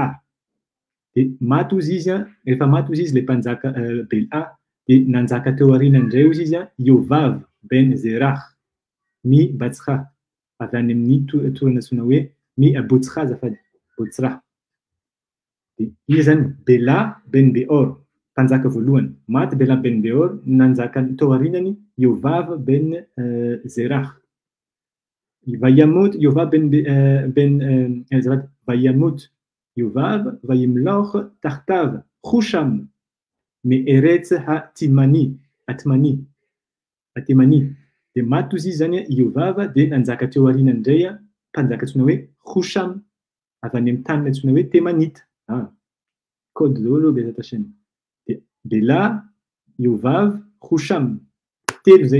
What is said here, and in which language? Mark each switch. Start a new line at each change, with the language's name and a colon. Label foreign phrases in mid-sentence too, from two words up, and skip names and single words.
Malagasy: De maty ozy izy rehefa maty ozy izy le mpanjaka Bela de nanjaka teo aoriana indray ozy izy Yovav ben Zerah mi Batsa avy any amin'ny torana antsoina hoe mi Botsra azafady Botsra. De izy zany Bela ben Beor mpanjaka voalohany maty Bela ben Beor nanjaka teo aorianany Yovav ben Zerah.
Hebrew: וימת יובב וימת יובב וימלך תחתיו חושם מארץ התימני התימני.
Malagasy: De maty ozy izy zany Yovav de nanjaka teo aoriana indray mpanjaka antsoina hoe Husham avy any amin'ny tany antsoina hoe Temanita. Code daholo bezata chaîne. Bela Yovav Husham telo zay.